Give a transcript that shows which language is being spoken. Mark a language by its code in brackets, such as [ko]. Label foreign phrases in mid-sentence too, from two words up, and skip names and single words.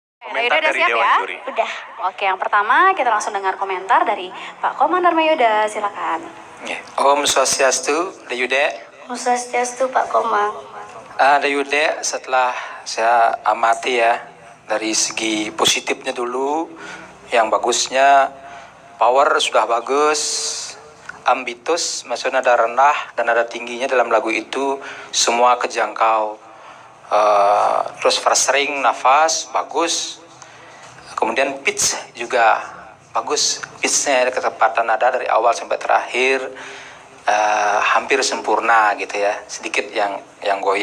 [id] Komentar dari Dewan Juri. Udah. Oke, yang pertama kita langsung dengar komentar dari Pak Komang Dharmayuda, silakan. Om Swastiastu, Dayude. Om Swastiastu, Pak Komang. Dayude, setelah saya amati ya, dari segi positifnya dulu, yang bagusnya power sudah bagus, ambitus, maksudnya nada rendah dan nada tingginya dalam lagu itu semua kejangkau. Terus frasering, nafas bagus, kemudian pitch juga bagus, pitchnya ketepatan nada dari awal sampai terakhir hampir sempurna gitu ya, sedikit yang goyah.